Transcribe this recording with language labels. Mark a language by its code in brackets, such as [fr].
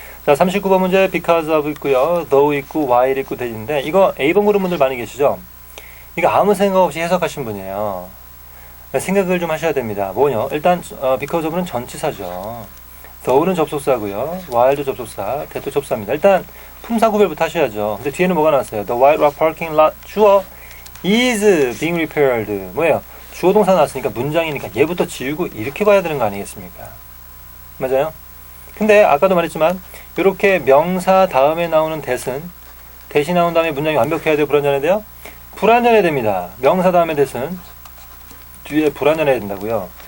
[ko] 자, 39번 문제 because of 있고요. though 있고 while 있고 되는데 이거 A번 그룹 분들 많이 계시죠? 이거 아무 생각 없이 해석하신 분이에요. 생각을 좀 하셔야 됩니다. 뭐냐? 일단 because of는 전치사죠. though는 접속사고요. while도 접속사, that도 접사입니다. 일단 품사 구별부터 하셔야죠. 근데 뒤에는 뭐가 나왔어요? [en] The white rock parking lot [ko] 주어 [en] is being repaired. [ko] 뭐예요? 주어 동사 나왔으니까 문장이니까 얘부터 지우고 이렇게 봐야 되는 거 아니겠습니까? 맞아요? 근데 아까도 말했지만 이렇게 명사 다음에 나오는 that이 나온 다음에 문장이 완벽해야 돼요? 불완전해야 돼요? 불완전해야 됩니다. 명사 다음에 that은 뒤에 불완전해야 된다고요.